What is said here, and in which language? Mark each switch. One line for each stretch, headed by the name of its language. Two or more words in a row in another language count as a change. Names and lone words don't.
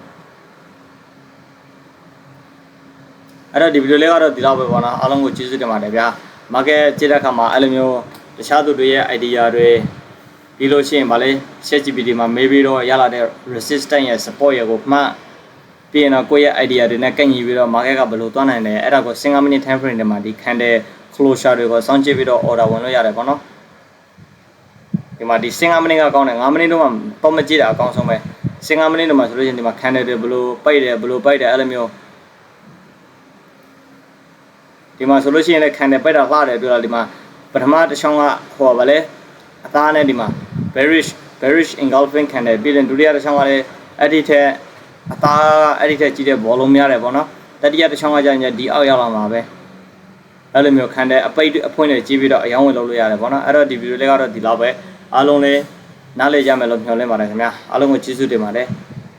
Burmese: အဲ့တော့ဒီဗီဒီယိုလေးကတော့ဒီလောက်ပဲပေါ့နော်အားလုံးကိုကျေးဇူးတင်ပါတယ်ဗျာ market ကြည့်တဲ့အခါမှာအဲ့လိုမျိုးတခြားသူတွေရဲ့ idea တွေပြီး လို့ရှိရင်ဗာလေ ChatGPT မှာမေးပြီးတော့ရလာတဲ့ resistance ရဲ့ support ရဲ့ကိုမှပြီးရင်တော့ကိုယ့်ရဲ့ idea တွေနဲ့ကန့်ညီပြီးတော့ market ကဘယ်လိုသွားနိုင်လဲအဲ့ဒါကို
English: 15 minute time frame
Burmese: တွေမှာဒီ
English: candle closure
Burmese: တွေကိုစောင့်ကြည့်ပြီးတော့ order ဝင်လို့ရတယ်ပေါ့နော်ဒီမှာဒီ15 minute ကကောင်းတယ်5 minute တော့မှတော့မကြည့်တာအကောင်းဆုံးပဲ15 minute တော့မှဆိုလို့ရှိရင်ဒီမှာ candle တွေဘယ်လိုပိတ်တယ်အဲ့လိုမျိုး ဒီမှာဆိုလို့ရှိရင်လည်း candle ပိတ်တာလှတယ်ပြောတာဒီမှာပထမတစ်ချောင်းကဟိုပါလေအသားနဲ့ဒီမှာ
English: bearish engulfing candle
Burmese: ပြီးရင်ဒုတိယတစ်ချောင်းကလည်းအဲ့ဒီထက်အသားအဲ့ဒီထက်ကြီးတဲ့ volume များတယ်ပေါ့နော်တတိယတစ်ချောင်းကကြာရင်ဒီအောက်ရောက်လာမှာပဲအဲ့လိုမျိုး candle အပိတ်အဖွင့်တွေကြီးပြီးတော့အယောင်းဝင်လုပ်လို့ရတယ်ပေါ့နော်အဲ့တော့ဒီဗီဒီယိုလေးကတော့ဒီလောက်ပဲအားလုံးလည်းနားလည်ကြမယ်လို့မျှော်လင့်ပါတယ်ခင်ဗျာအားလုံးကိုကျေးဇူးတင်ပါတယ်